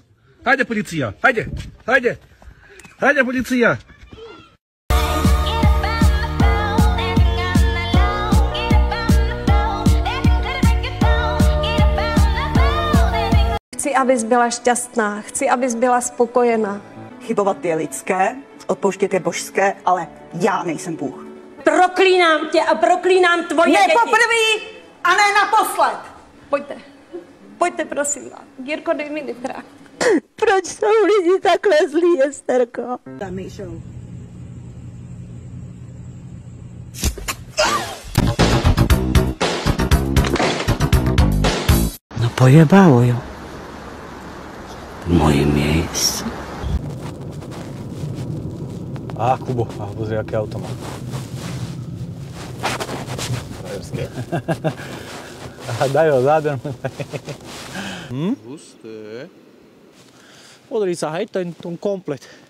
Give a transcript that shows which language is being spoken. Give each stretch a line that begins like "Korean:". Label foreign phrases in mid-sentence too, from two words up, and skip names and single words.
Bulgarian: Хайде, полиция! Хайде! Хайде! Хайде, полиция!
Czech: Chci, abys byla šťastná, chci, abys byla spokojená. Chybovat je lidské, odpouštět je božské, ale já nejsem Bůh. Proklínám tě a proklínám tvoje děti. Ne poprvé a ne naposled. Pojďte. Pojďte, prosím vás. Jirko, dej mi nitra. Proč jsou lidi takhle zlí, Esterko? Tam jsou.
Polish: No pojebało ją. Moje miejsce.
Slovak: Kubo, pozri, aké auto má. Frajerské. Daj ho zádem. Husté. Podri sa, hej, ten komplet.